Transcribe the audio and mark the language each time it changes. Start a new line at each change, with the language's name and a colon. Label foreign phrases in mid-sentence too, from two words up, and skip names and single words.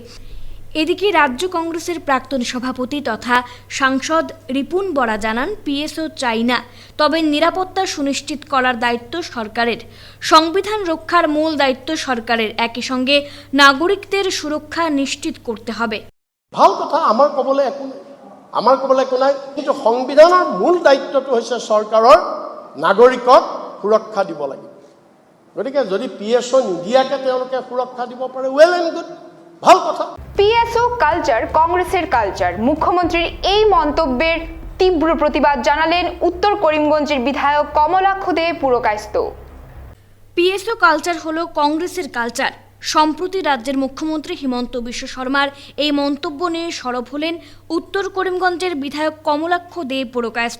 Bangla: এদিকে রাজ্য কংগ্রেসের প্রাক্তন সভাপতি তথা সাংসদ রিপুন বরা জানান, পিএসও চাই না, তবে নিরাপত্তা সুনিশ্চিত করার দায়িত্ব সরকারের। সংবিধান রক্ষার মূল দায়িত্ব সরকারের, একই সঙ্গে নাগরিকদের সুরক্ষা নিশ্চিত করতে হবে।
Assamese: ভাল কথা, আমাৰ ক'বলৈ একো নাই, কিন্তু সংবিধানৰ মূল দায়িত্বটো হৈছে চৰকাৰৰ নাগৰিকক সুৰক্ষা দিব লাগিব। গতিকে যদি পিএসও নিদিয়াকে তেওঁলোকে সুৰক্ষা দিব পাৰে,
English: well and good,
Assamese: ভাল কথা।
Bangla: পিএসও কালচার কংগ্রেসের কালচার। মুখ্যমন্ত্রীর এই মন্তব্যের তীব্র প্রতিবাদ জানালেন উত্তর করিমগঞ্জের বিধায়ক কমলাক্ষ দে পুরকায়স্থ। পিএসও কালচার হলো কংগ্রেসের কালচার। সম্প্রতি রাজ্যের মুখ্যমন্ত্রী হিমন্ত বিশ্ব শর্মার এই মন্তব্য নিয়ে সরব হলেন উত্তর করিমগঞ্জের বিধায়ক কমলাক্ষ দে পুরকায়স্থ।